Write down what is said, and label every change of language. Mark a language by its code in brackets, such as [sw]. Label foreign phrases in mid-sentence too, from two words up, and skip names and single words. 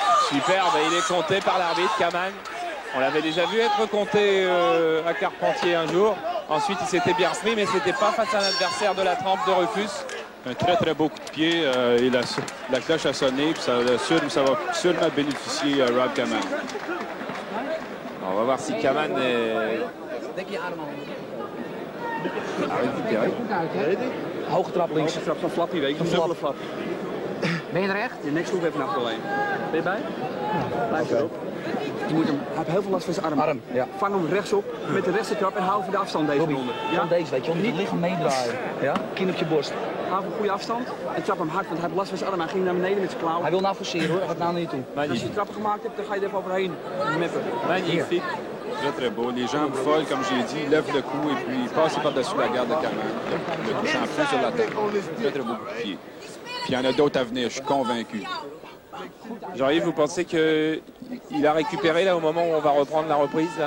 [fr] Superbe, il est compté par l'arbitre Kaman. On l'avait déjà vu être compté à Carpentier un jour. Ensuite, il s'était bien repris, mais ce n'était pas face à un adversaire de la trempe de Rufus. Un très beau coup de pied et la cloche a sonné, puis ça va sûrement bénéficier à Rob Kaman. On va voir si Kaman est... [nl] Hoge trap links. Hoge trap van Flappy, weet je, een dubbele flap. Ben je er echt? Je nek sloeg even naar alleen. Ben je bij? Blijf erop. Je moet hem, hij heeft heel veel last van zijn arm. Ja. Vang hem rechtsop met de rechtse trap en hou even de afstand deze ronde. Ja? Deze, weet je wel. Niet het lichaam meedraaien. Ja? Kin op je borst. Hou een goede afstand en trap hem hard, want hij heeft last van zijn arm. Hij ging naar beneden met zijn klauw. Hij wil nou forceren hoor, hij gaat nou niet toe. Als je de trappen gemaakt hebt, dan ga je er even overheen meppen. [fr] Magnifique. Très beau. Les jambes folles, comme j'ai dit, il lève le cou et puis il passe par-dessus la garde de Kaman. Le touchant plus sur la tête. Très beau coup de pied. Puis il y en a d'autres à venir, je suis convaincu. Jean-Yves, vous pensez qu'il a récupéré là au moment où on va reprendre la reprise là?